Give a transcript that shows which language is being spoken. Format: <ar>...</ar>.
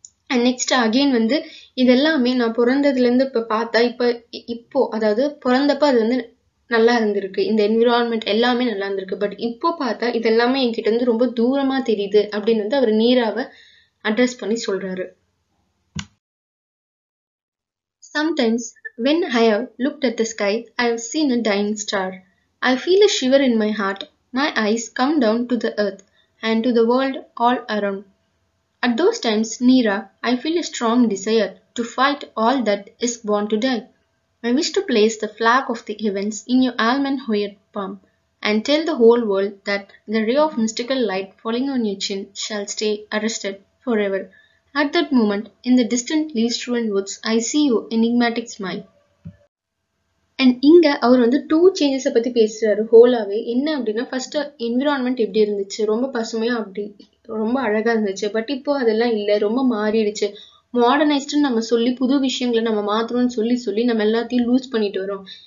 <ta>And next again வந்து இதெல்லாமே நான் பிறந்ததுலேருந்து இப்போ பார்த்தா இப்போ அதாவது பிறந்தப்ப அது வந்து நல்லா இருந்திருக்கு, இந்த என்விரான்மெண்ட் எல்லாமே நல்லா இருந்திருக்கு. பட் இப்போ பார்த்தா இதெல்லாமே என்கிட்ட இருந்து ரொம்ப தூரமா தெரியுது அப்படின்னு வந்து அவர் நீராவை அட்ரஸ் பண்ணி சொல்றாரு.</ta> <en>Sometimes, when I have looked at the sky, I have seen a dying star. I feel a shiver in my heart. My eyes come down to the earth and to the world all around. At those times, Neera, I feel a strong desire to fight all that is born to die. I wish to place the flag of the heavens in your almond hued palm and tell the whole world that the ray of mystical light falling on your chin shall stay arrested forever. At that moment, in the distant leaf-strewn woods, I see your enigmatic smile.</en> <ta>And இங்கே அவர் வந்து 2 சேஞ்சஸை பற்றி பேசுகிறாரு ஹோலாவே. என்ன அப்படின்னா, first environment எப்படி இருந்துச்சு, ரொம்ப பசுமையாக அப்படி ரொம்ப அழகாக இருந்துச்சு. பட் இப்போ அதெல்லாம் இல்லை, ரொம்ப மாறிடுச்சு. மாடர்னைஸ்டுன்னு நம்ம சொல்லி புது விஷயங்களை நம்ம மாற்றணும்னு சொல்லி நம்ம எல்லாத்தையும் லூஸ் பண்ணிட்டு வரோம்.</ta>